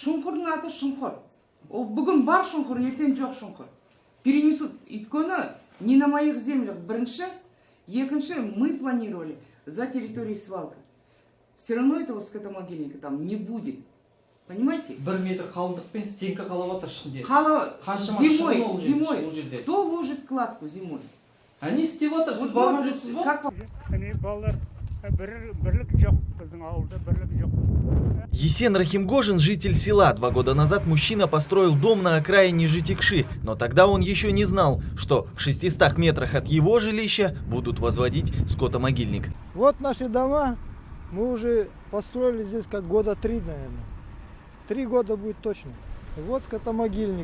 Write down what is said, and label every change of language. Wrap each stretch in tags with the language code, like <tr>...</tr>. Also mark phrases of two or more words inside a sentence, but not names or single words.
<ru>Перенесут, не на моих землях мы планировали за территорией свалки. Все равно этого скотомогильника там не будет. Понимаете?</ru> <kk>1 метр қалыңдықпен стенка қалап жатыр ішінде.</kk> <ru>Зимой. Кто ложит кладку зимой?</ru> <kk>Они істеп жатыр, сіз барған жоқсыз ба?</kk> <ru>Есен Рахимгожин, житель села. 2 года назад мужчина построил дом на окраине Житекши, но тогда он еще не знал, что в 600 метрах от его жилища будут возводить скотомогильник. Вот наши дома, мы уже построили здесь как года 3, наверное. 3 года будет точно. Вот скотомогильник.</ru>